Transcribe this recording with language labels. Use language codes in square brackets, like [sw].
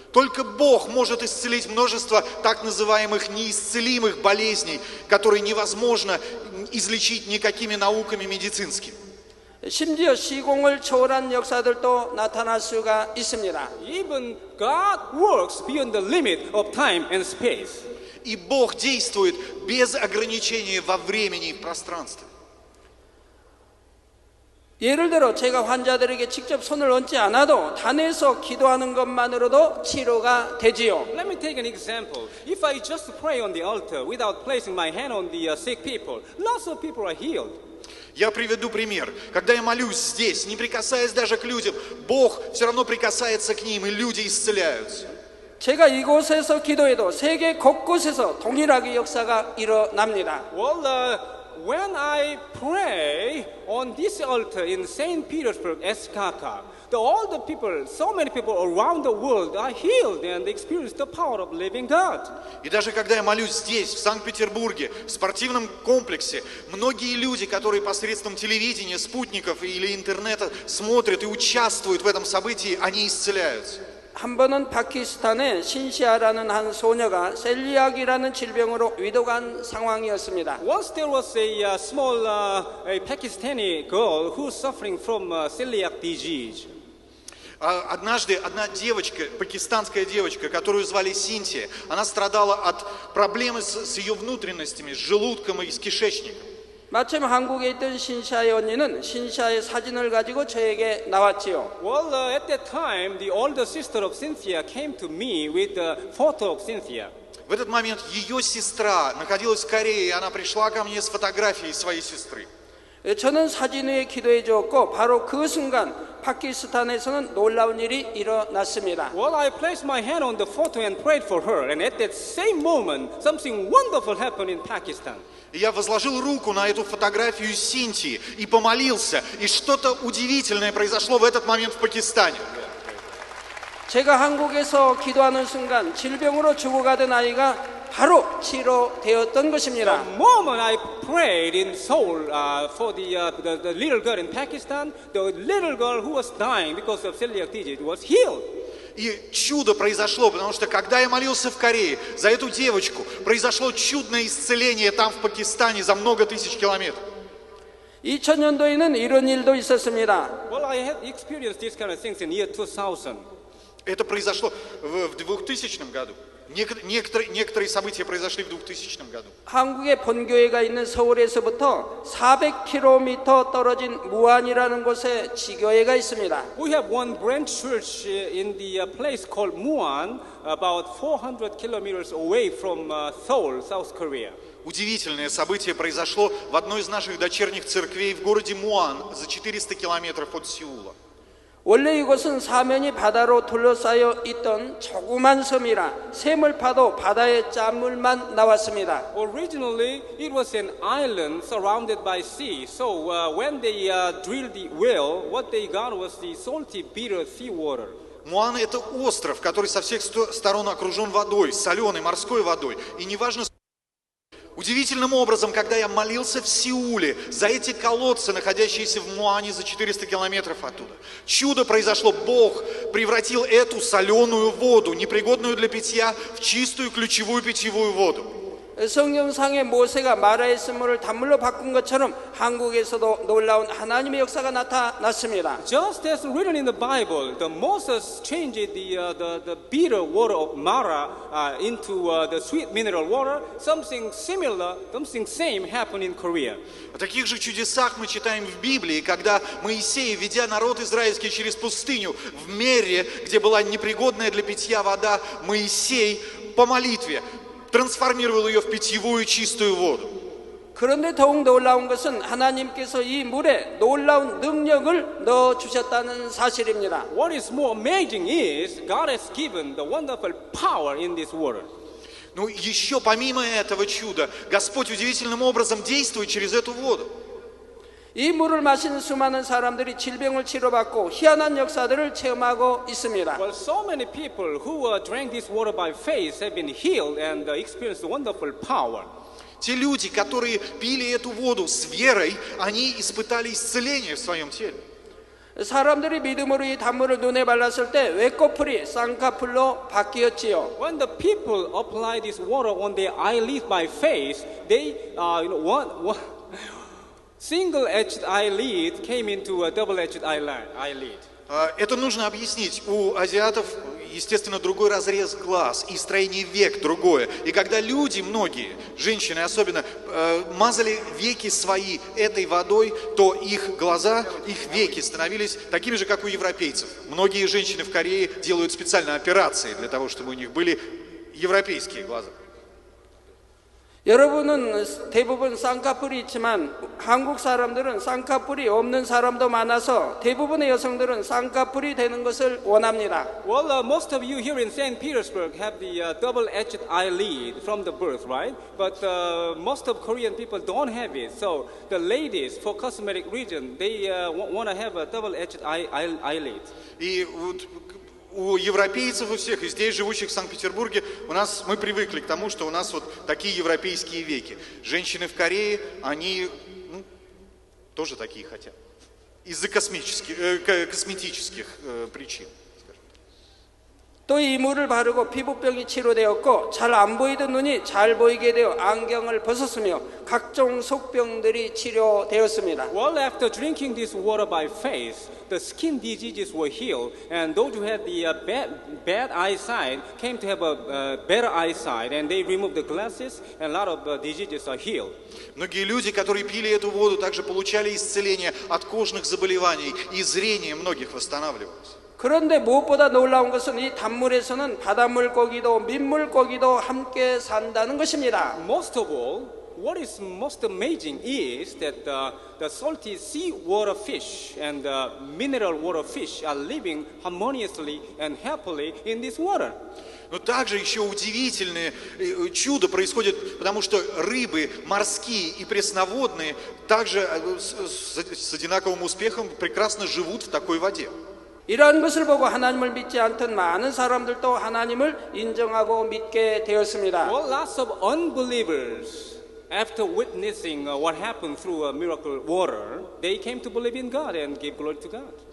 [ru] Только Бог может исцелить множество так называемых неисцелимых болезней, которые невозможно излечить никакими науками медицинскими. [ko] 심지어 시공을 초월한 역사들도 나타날 수가 있습니다. [en] Even God works beyond the limit of time and space. [ru] И Бог действует без ограничения во времени и в пространстве. [ko] 예를 들어 제가 환자들에게 직접 손을 얹지 않아도 단에서 기도하는 것만으로도 치료가 되지요. [en] Let me take an example. If I just pray on the altar without placing my hand on the sick people, lots of people are healed. [ru] Я приведу пример. Когда я молюсь здесь, не прикасаясь даже к людям, Бог все равно прикасается к ним, и люди исцеляются. [ko] 제가 이곳에서 기도해도 세계 곳곳에서 동일하게 역사가 일어납니다. [en] Well, when I pray on this altar in St. Petersburg, SKK, all the people, so many people around the world are healed and experience the power of living God. [ru] И даже когда я молюсь здесь, в Санкт-Петербурге, в спортивном комплексе, многие люди, которые посредством телевидения, спутников или интернета смотрят и участвуют в этом событии, они исцеляются. [ko] 한 번은 파키스탄에 신시아라는 한 소녀가 셀리악이라는 질병으로 위독한 상황이었습니다. [en] Once there was a small a Pakistani girl who was suffering from celiac disease. [ru] Однажды одна девочка, пакистанская девочка, которую звали Синтия, она страдала от проблемы с ее внутренностями, с желудком и с кишечником. [ko] 마침 한국에 있던 신샤의 언니는 신샤의 사진을 가지고 저에게 나왔지요. [en] Well, at that time, the older sister of Cynthia came to me with a photo of Cynthia. [ru] В этот момент ее сестра находилась в Корее, и она пришла ко мне с фотографией своей сестры. [ko] 저는 사진 위에 기도해 주었고 바로 그 순간 파키스탄에서는 놀라운 일이 일어났습니다. [en] Well, I placed my hand on the photo and prayed for her, and at that same moment, something wonderful happened in Pakistan. [ru] И я возложил руку на эту фотографию Синтии и помолился, и что-то удивительное произошло в этот момент в Пакистане. [ko] 제가 한국에서 기도하는 순간 질병으로 죽어가던 아이가 바로 치료되었던 것입니다. [en] The moment I prayed in Seoul for the little girl in Pakistan, the little girl who was dying because of celiac disease was healed. [ru] И чудо произошло, потому что когда я молился в Корее за эту девочку, произошло чудное исцеление там в Пакистане за много тысяч километров. [ko] 2000년도에는 이런 일도 있었습니다. [en] Well, I had experienced these kind of things in year 2000. [ru] Это произошло в 2000 году. Некоторые события произошли в 2000 году. [ko] 한국의 본교회가 있는 서울에서부터 400km 떨어진 무안이라는 곳에 지교회가 있습니다. [en] We have one branch church in the place called Muan, about 400 kilometers away from Seoul, South Korea. [ru] Удивительное событие произошло в одной из наших дочерних церквей в городе Муан, за 400 километров от Сеула. [ko] 원래 이곳은 사면이 바다로 둘러싸여 있던 조그만 섬이라 샘을 파도 바다의 짠물만 나왔습니다. [en] Originally, it was an island surrounded by sea. So when they drilled the well, what they got was the salty, bitter seawater. [ru] Муан – это остров, который со всех сторон окружен водой, соленой морской водой. И неважно, удивительным образом, когда я молился в Сеуле за эти колодцы, находящиеся в Муане за 400 километров оттуда, чудо произошло. Бог превратил эту соленую воду, непригодную для питья, в чистую ключевую питьевую воду. [ko] 성경상에 모세가 마라의 쓴물을 단물로 바꾼 것처럼 한국에서도 놀라운 하나님의 역사가 나타났습니다. [en] Just as written in the Bible, the Moses changed the bitter water of Mara into the sweet mineral water. Something similar, something same happened in Korea. [ru] О таких же чудесах мы читаем в Библии, когда Моисей, ведя народ израильский через пустыню, в Мере, где была непригодная для питья вода, Моисей по молитве трансформировал ее в питьевую чистую воду. [ko] 그런데 더욱 놀라운 것은 하나님께서 이 물에 놀라운 능력을 넣어 주셨다는 사실입니다. [en] What is more amazing is God has given the wonderful power in this water. [ru] Ну, еще помимо этого чуда, Господь удивительным образом действует через эту воду. [ko] 이 물을 마시는 수많은 사람들이 질병을 치료받고 희한한 역사들을 체험하고 있습니다. [en] Well, so many people who drank this water by faith have been healed and experienced wonderful power. [ru] Те люди, которые пили эту воду с верой, они испытали исцеление в своем теле. 사람들이 믿음으로 이 단물을 눈에 발랐을 때 외꺼풀이 쌍꺼풀로 바뀌었지요. When the people apply this water on their eyelids by faith, they, one single-edged eyelid came into a double-edged eyelid. Это нужно объяснить. У азиатов, естественно, другой разрез глаз и строение век другое. И когда люди, многие, женщины особенно, мазали веки свои этой водой, то их глаза, их веки становились такими же, как у европейцев. Многие женщины в Корее делают специальные операции для того, чтобы у них были европейские глаза. [ko] 여러분은 대부분 쌍꺼풀이 있지만 한국 사람들은 쌍꺼풀이 없는 사람도 많아서 대부분의 여성들은 쌍꺼풀이 되는 것을 원합니다. [en] Well, most of you here in St. Petersburg have the double-edged eyelid from the birth, right? But most of Korean people don't have it. So the ladies, for cosmetic reason, they want to have a double-edged eyelid. [ru] И вот у европейцев, у всех, и здесь живущих в Санкт-Петербурге, мы привыкли к тому, что у нас вот такие европейские веки. Женщины в Корее, они тоже такие хотят. Из-за косметических причин. [ko] 또 이 물을 바르고 피부병이 치료되었고 잘 안 보이던 눈이 잘 보이게 되어 안경을 벗었으며 각종 속병들이 치료되었습니다. [en] Well, after drinking this water by faith, the skin diseases were healed, and those who had the bad eyesight came to have a better eyesight, and they removed the glasses, and a lot of diseases are healed. [ru] Многие люди, которые пили эту воду, также получали исцеление от кожных заболеваний, и зрение многих восстанавливалось. [ko] 그런데 무엇보다 놀라운 것은 이 단물에서는 바닷물고기도 민물고기도 함께 산다는 것입니다. [en] Most of all, what is most amazing is that the salty seawater fish and the mineral water fish are living harmoniously and happily in this water. [ru] Но также еще удивительное чудо происходит, потому что рыбы морские и пресноводные также с одинаковым успехом прекрасно живут в такой воде. [ko] 이러한 것을 보고 하나님을 믿지 않던 많은 사람들도 하나님을 인정하고 믿게 되었습니다. [en] Well, lots of unbelievers, after witnessing what happened through a miracle water, they came to believe in God and give glory to God.